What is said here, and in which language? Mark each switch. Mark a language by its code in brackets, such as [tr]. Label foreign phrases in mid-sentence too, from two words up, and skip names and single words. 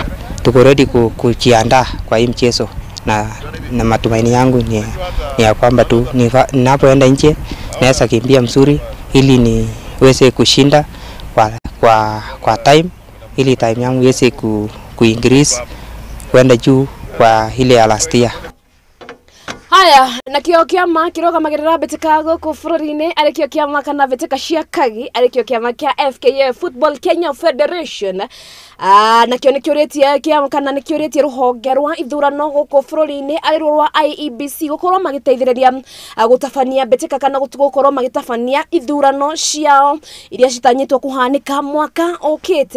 [sw] Tuko ready kujiandaa kwa hii mchezo na matumaini yangu ni ya kwamba tu ninapoenda nje naweza kimbia mzuri ili niweze kushinda kwa time ili time yangu yese ku increase kwenda juu kwa ile ya [en] last year. [ki] Haya, na kio kiama kirũgamagĩrĩra mbĩtĩka gũkũ bũrũri-inĩ arĩ kĩo kĩama kana mbĩtĩka cia kagi arĩ kĩo kĩama kĩa FKF Football Kenya Federation. Na kĩo nĩ kĩũrĩtie kĩama kana nĩ kĩũrĩtie rũhonge rwa ithurano gũkũ bũrũri-inĩ arĩ rwa IEBC gũkorwo magĩteithĩrĩria gũtabania mbĩtĩka kana gũkorwo magĩtabania ithurano ciao iria citanyĩtwo kũhanĩka mwaka ũkĩte.